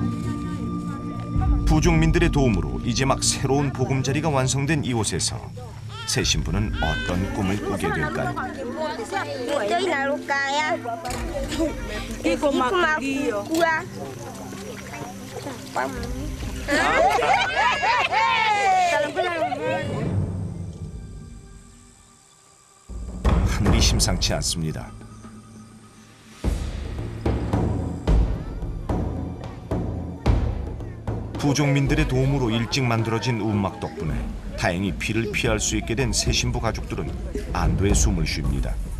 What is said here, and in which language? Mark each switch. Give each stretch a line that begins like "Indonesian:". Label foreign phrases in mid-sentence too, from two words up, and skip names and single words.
Korean: 부족민들의 도움으로 이제 막 새로운 보금자리가 완성된 이곳에서 새 신부는 어떤 꿈을 꾸게 될까요? Ito inalukaya. Iko makua. 하늘이 심상치 않습니다. 부족민들의 도움으로 일찍 만들어진 움막 덕분에 다행히 비를 피할 수 있게 된 새 신부 가족들은 안도의 숨을 쉽니다.